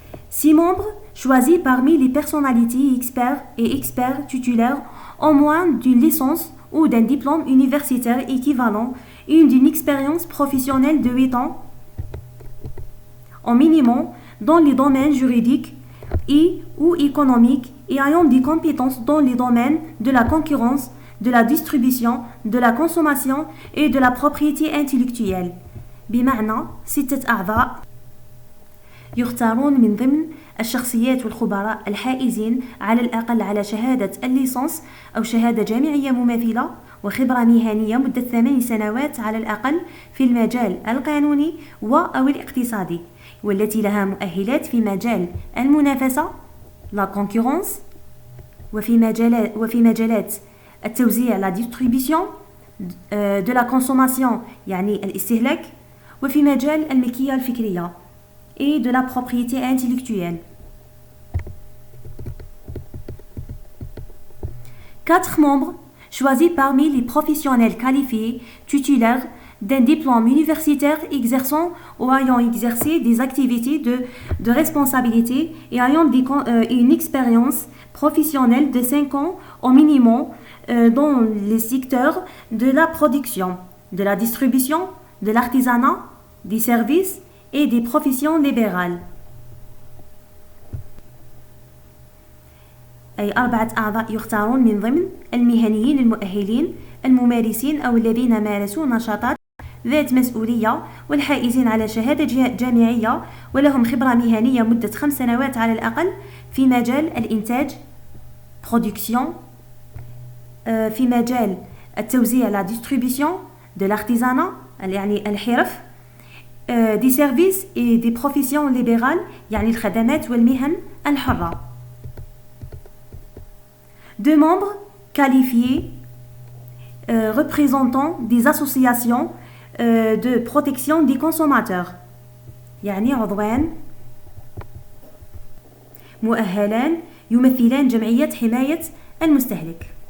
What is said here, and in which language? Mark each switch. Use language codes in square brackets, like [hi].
[fr] 6 membres choisis parmi les personnalités experts titulaires au moins d'une licence ou d'un diplôme universitaire équivalent et d'une expérience professionnelle de 8 ans au minimum dans les domaines juridiques et ou économiques et ayant des compétences dans les domaines de la concurrence, de la distribution, de la consommation et de la propriété intellectuelle. [ar] بمعنى 6 أعضاء يختارون من ضمن الشخصيات والخبراء الحائزين على الأقل على شهادة الليسانس أو شهادة جامعية مماثلة وخبرة مهنية مدة 8 سنوات على الأقل في المجال القانوني أو الاقتصادي والتي لها مؤهلات في مجال المنافسة [fr] la concurrence [ar] وفي مجالات التوزيع [fr] la distribution de la consommation [ar] يعني الاستهلاك وفي مجال الملكية الفكرية [fr] et de la propriété intellectuelle. 4 membres choisis parmi les professionnels qualifiés titulaires d'un diplôme universitaire exerçant ou ayant exercé des activités de responsabilité et ayant une expérience professionnelle de 5 ans au minimum dans les secteurs de la production, de la distribution, de l'artisanat, des services et des professions libérales. [ar] أي 4 أعضاء يختارون من ضمن المهنيين المؤهلين الممارسين أو الذين مارسوا نشاطات ذات مسؤولية والحائزين على شهادة جامعية ولهم خبرة مهنية مدة 5 سنوات على الأقل في مجال الإنتاج production في مجال التوزيع [fr] la distribution de l'artisanat [ar] يعني الحرف [fr] des services et des professions libérales [ar] يعني الخدمات والمهن الحرة. [fr] 2 membres qualifiés représentant des associations de protection des consommateurs [ar] يعني عضوان مؤهلان يمثلان جمعية حماية المستهلك.